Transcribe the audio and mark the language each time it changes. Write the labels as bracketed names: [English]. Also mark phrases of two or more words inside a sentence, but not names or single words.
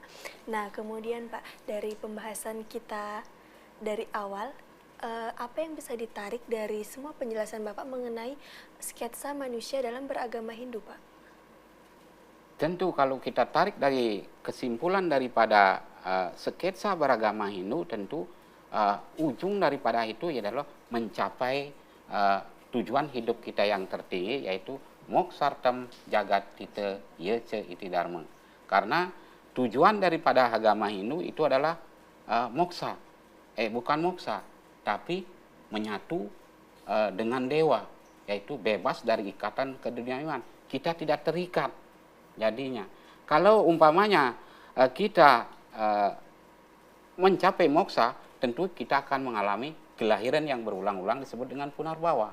[Indonesian] Nah kemudian Pak, dari pembahasan kita dari awal, apa yang bisa ditarik dari semua penjelasan Bapak mengenai sketsa manusia dalam beragama Hindu Pak? Tentu kalau kita tarik dari kesimpulan daripada sketsa beragama Hindu, tentu ujung daripada itu adalah mencapai tujuan hidup kita yang tertinggi, yaitu [Sanskrit] moksartam jagat tita yece iti dharma. [Indonesian] Karena tujuan daripada agama Hindu itu adalah moksa. Bukan moksa, tapi menyatu dengan dewa, yaitu bebas dari ikatan keduniawian. Kita tidak terikat jadinya. Kalau umpamanya kita mencapai moksa, tentu kita akan mengalami kelahiran yang berulang-ulang disebut dengan punarbawa.